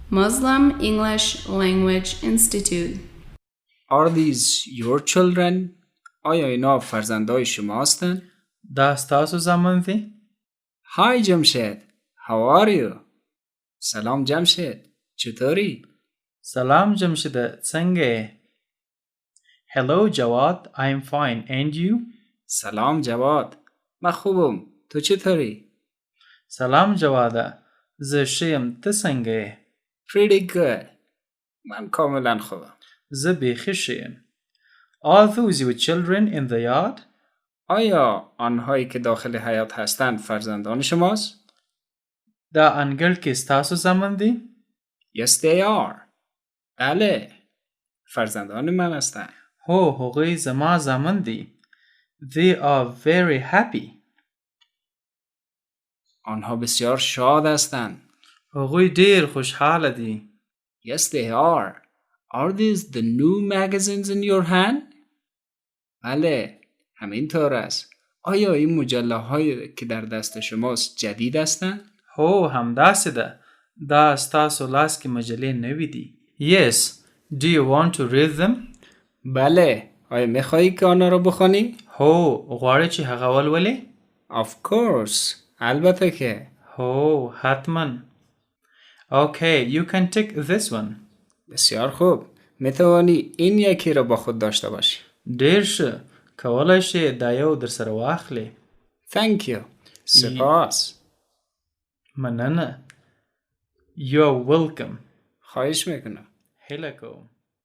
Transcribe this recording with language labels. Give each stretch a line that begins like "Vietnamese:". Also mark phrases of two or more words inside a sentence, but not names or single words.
English: Muslim English Language Institute. Are these your children?
Persian: آیا اینا فرزندای شما هستن؟
Pashto: دا ستاسو زامن دي؟
English: Hi جمشید. How are you?
Persian: سلام جمشید. چطوری؟
Pashto: سلام جمشید څنګه؟
English: Hello جواد I'm fine and you?
Persian: سلام جواد. من خوبم. تو چطوری؟
Pashto: سلام جواده زه ښه یم ته څنګه یې؟
English: Pretty good.
Persian: من کاملا خوبم.
Pashto: زه بیخي ښه یم.
English: Are those your children in the yard?
Persian: آیا آنهایی که داخل حیاط هستند فرزندان شماست؟
Pashto: دا انګړ کې ستاسو زامن دي؟
English: Yes they are.
Persian: بله. فرزندان من هستند.
Pashto: هو هغوی زما زامن دي.
English: They are very happy.
Persian: آنها بسیار شاد هستند.
Pashto: هغوی ډیر خوشحاله دي.
English: Yes they are. Are these the new magazines in your hand?
Persian: بله. همینطور است. آیا این مجله هایی که در دست شماست جدید هستند؟
Pashto: هو همداسې ده. دا ستاسو لاس کې مجلې نوې دي.
English: Yes. Do you want to read them?
Persian: بله. آیا میخواهی که آنها را بخوانی؟
Pashto: هو غواړی چې هغه ولولې؟
English: Of course.
Persian: البته که.
Pashto: هو حتما.
English: Okay, you can tick this one.
Persian: بسیار خوب. میتوانی این یکی را با خود داشته باشی.
Pashto: ډیر ښه. کولای شې دا یو در سره واخلې.
English: Thank you. سپاس. مننه. You're welcome.
Persian: خواهش میکنم.
Pashto: هیله کوم.